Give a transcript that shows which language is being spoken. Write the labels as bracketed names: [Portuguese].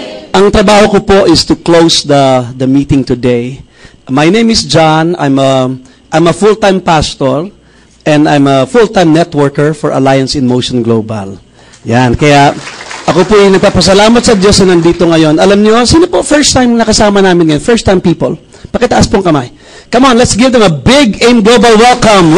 [Filipino] Ang trabaho ko po [English] is to close the meeting today. My name is John. I'm a full-time pastor and I'm a full-time networker for Alliance in Motion Global. [Filipino] Yan, kaya ako po yung nagpapasalamat sa Diyos na nandito ngayon. Alam niyo, sino po first time nakasama namin ngayon? [English] First time people. [Filipino] Pakitaas pong kamay. [English] Come on, let's give them a big AIM Global welcome.